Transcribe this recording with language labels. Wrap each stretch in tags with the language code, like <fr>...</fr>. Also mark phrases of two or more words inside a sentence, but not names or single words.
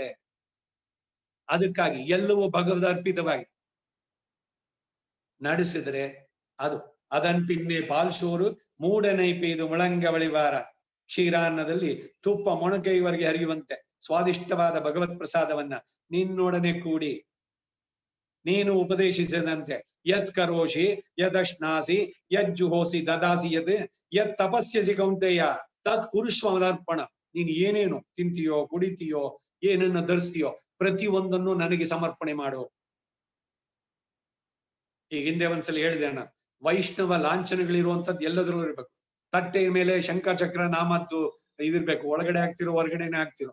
<kn>ಅದಕ್ಕಾಗಿ ಎಲ್ಲವೂ ಭಗವದರ್ಪಿತವಾಗಿ ನಡೆಸಿದ್ರೆ ಅದು ಅದನ್ ಪಿನ್ನೆ</kn> <ta>பாற்சோறு மூடநெய்பெய்து முழங்கைவழிவார,</ta> <kn>ಕ್ಷೀರಾನ್ನದಲ್ಲಿ ತುಪ್ಪ ಮೊಣಕೈವರೆಗೆ ಹರಿಯುವಂತೆ ಸ್ವಾದಿಷ್ಟವಾದ ಭಗವತ್ ಪ್ರಸಾದವನ್ನ ನಿನ್ನೊಡನೆ ಕೂಡಿ ನೀನು ಉಪದೇಶಿಸಿದಂತೆ</kn> <sa>ಯತ್ ಕರೋಷಿ ಯದಶ್ನಾಸಿ ಯಜ್ಜುಹೋಸಿ ದದಾಸಿ ಯತ್ ತಪಸ್ಯಸಿ ಕೌಂತೆಯ ತತ್ ಕುರುಷ್ವರ್ಪಣ.</sa> <kn>ನೀನ್ ಏನೇನು ತಿಂತೀಯೋ ಕುಡಿತೀಯೋ ಏನನ್ನ ಧರಿಸ್ತೀಯೋ ಪ್ರತಿಯೊಂದನ್ನು ನನಗೆ ಸಮರ್ಪಣೆ ಮಾಡು. ಈಗ ಹಿಂದೆ ಒಂದ್ಸಲ ಹೇಳಿದೆ ಅಣ್ಣ, ವೈಷ್ಣವ ಲಾಂಛನಗಳಿರುವಂತದ್ದು ಎಲ್ಲದ್ರಲ್ಲೂ ಇರ್ಬೇಕು. ತಟ್ಟೆಯ ಮೇಲೆ ಶಂಖಚಕ್ರ ನಾಮದ್ದು ಇದಿರ್ಬೇಕು, ಒಳಗಡೆ ಹಾಕ್ತಿರೋ ಹೊರಗಡೆನೆ ಹಾಕ್ತಿರೋ.</kn>